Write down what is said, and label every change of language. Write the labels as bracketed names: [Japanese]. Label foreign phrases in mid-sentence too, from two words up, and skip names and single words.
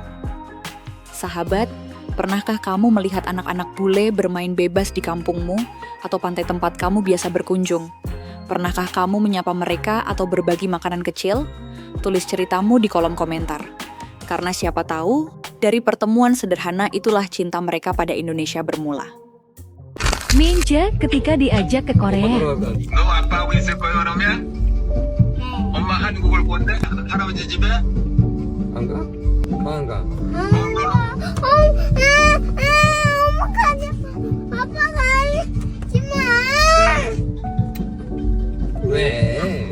[Indonesian] Sahabat, pernahkah kamu melihat anak-anak bule bermain bebas di kampungmu atau pantai tempat kamu biasa berkunjung? Pernahkah kamu menyapa mereka atau berbagi makanan kecil? Tulis ceritamu di kolom komentar. Karena siapa tahu, dari pertemuan sederhana itulah cinta mereka pada Indonesia bermula. Minja ketika diajak ke Korea. [Korean] 너 아빠 하고 있을 거예요 그러면? 엄마 한국을 본대? 할아버지 집에? 안 가? 안 가? 엄마 가지 마. 아빠 가지 마. 왜?